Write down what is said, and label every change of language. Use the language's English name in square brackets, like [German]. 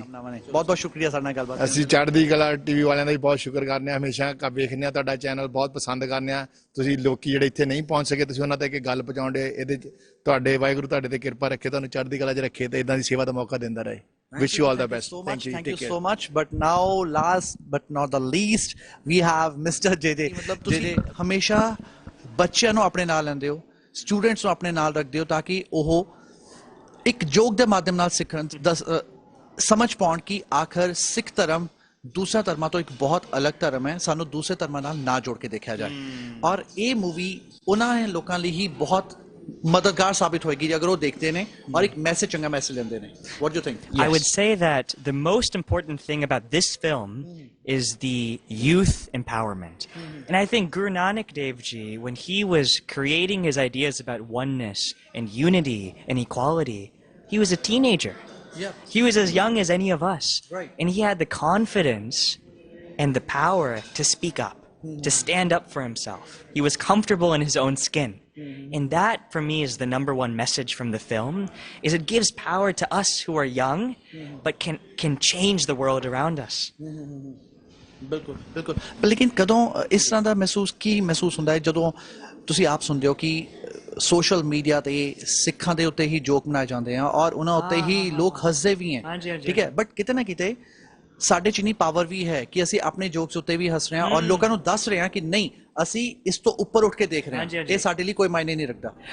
[Punjabi] ਬਹੁਤ ਬਹੁਤ ਸ਼ੁਕਰੀਆ ਸਾਡੇ ਨਾਲ ਗੱਲਬਾਤ. ਅਸੀਂ ਚੜ੍ਹਦੀ ਕਲਾ ਟੀਵੀ ਵਾਲਿਆਂ ਦਾ ਵੀ ਬਹੁਤ ਸ਼ੁਕਰ ਕਰਨੇ ਹਾਂ, ਹਮੇਸ਼ਾ ਵੇਖਦੇ ਹਾਂ ਤੁਹਾਡਾ ਚੈਨਲ, ਬਹੁਤ ਪਸੰਦ ਕਰਨੇ ਹਾਂ. ਤੁਸੀਂ ਲੋਕੀ ਜਿਹੜੇ ਇੱਥੇ ਨਹੀਂ ਪਹੁੰਚ ਸਕੇ ਤੁਸੀਂ ਉਹਨਾਂ ਤੱਕ ਗੱਲ ਪਹੁੰਚਾਉਂਦੇ, ਇਹਦੇ 'ਚ ਤੁਹਾਡੇ ਵਾਹਿਗੁਰੂ ਤੁਹਾਡੇ ਤੇ ਕਿਰਪਾ ਰੱਖੇ, ਤੁਹਾਨੂੰ ਚੜ੍ਹਦੀ ਕਲਾ 'ਚ ਰੱਖੇ ਤੇ ਇੱਦਾਂ ਦੀ ਸੇਵਾ ਦਾ ਮੌਕਾ ਦਿੰਦਾ ਰਹੇ. [English] Wish you all the best. Thank you. Thank you so much. But now, last but not the least, we have Mr. JJ. [Punjabi] मतलब ਤੁਸੀਂ ਹਮੇਸ਼ਾ ਬੱਚਿਆਂ ਨੂੰ ਆਪਣੇ ਨਾਲ ਲੈਂਦੇ ਹੋ, ਸਟੂਡੈਂਟਸ ਨੂੰ ਆਪਣੇ ਨਾਲ ਰੱਖਦੇ ਹੋ ਤਾਂ ਕਿ ਉਹ ਇੱਕ ਜੋਗ ਦੇ ਮਾਧਿਅਮ ਨਾਲ ਸਿੱਖਣ, ਸਮਝ ਪਾਉਣ ਕਿ ਆਖਰ ਸਿੱਖ ਧਰਮ ਦੂਸਰਾ ਧਰਮਾਂ ਤੋਂ ਇੱਕ ਬਹੁਤ ਅਲੱਗ ਧਰਮ ਹੈ, ਸਾਨੂੰ ਦੂਸਰੇ ਧਰਮਾਂ ਨਾਲ ਨਾ ਜੋੜ ਕੇ ਦੇਖਿਆ ਜਾਏ। ਔਰ ਇਹ ਮੂਵੀ ਉਹਨਾਂ ਲੋਕਾਂ ਲਈ ਹੀ ਬਹੁਤ ਮਦਦਗਾਰ ਸਾਬਿਤ ਹੋਏਗੀ ਅਗਰ ਉਹ ਦੇਖਦੇ ਨੇ ਔਰ ਇੱਕ ਮੈਸੇਜ ਚੰਗਾ ਮੈਸੇਜ ਲੈਂਦੇ ਨੇ। [English] What do you think? I would say that the most important thing about this film is the youth empowerment. And I think Guru Nanak Dev Ji, when he was creating his ideas about oneness and unity and equality, he was a teenager. Yeah. He was as young as any of us. Right. And he had the confidence and the power to speak up, to stand up for himself. He was comfortable in his own skin. And that, for me, is the number one message from the film, is it gives power to us who are young, but can change the world around us. [Punjabi] ਬਿਲਕੁਲ ਬਿਲਕੁਲ। ਪਰ ਲੇਕਿਨ ਕਦੋਂ ਇਸ ਤਰ੍ਹਾਂ ਦਾ ਮਹਿਸੂਸ ਹੁੰਦਾ ਹੈ ਜਦੋਂ ਤੁਸੀਂ ਆਪ ਸੁਣਦੇ ਹੋ ਕਿ ਸੋਸ਼ਲ ਮੀਡੀਆ ਤੇ ਸਿੱਖਾਂ ਦੇ ਉੱਤੇ ਹੀ ਜੋਕ ਬਣਾਏ ਜਾਂਦੇ ਆ ਔਰ ਉਹਨਾਂ ਉੱਤੇ ਹੀ ਲੋਕ ਹੱਸਦੇ ਵੀ ਹੈ, ਠੀਕ ਹੈ, ਬਟ ਕਿਤੇ ਨਾ ਕਿਤੇ ਸਾਡੇ ਚ ਇੰਨੀ ਪਾਵਰ ਵੀ ਹੈ ਕਿ ਅਸੀਂ ਆਪਣੇ ਜੋਕਸ ਉੱਤੇ ਵੀ ਹੱਸ ਰਹੇ ਹਾਂ ਔਰ ਲੋਕਾਂ ਨੂੰ ਦੱਸ ਰਹੇ ਹਾਂ ਕਿ ਨਹੀਂ ਅਸੀਂ ਇਸ ਤੋਂ ਉੱਪਰ ਉੱਠ ਕੇ ਦੇਖ ਰਹੇ ਹਾਂ, ਇਹ ਸਾਡੇ ਲਈ ਕੋਈ ਮਾਇਨੇ ਨਹੀਂ ਰੱਖਦਾ।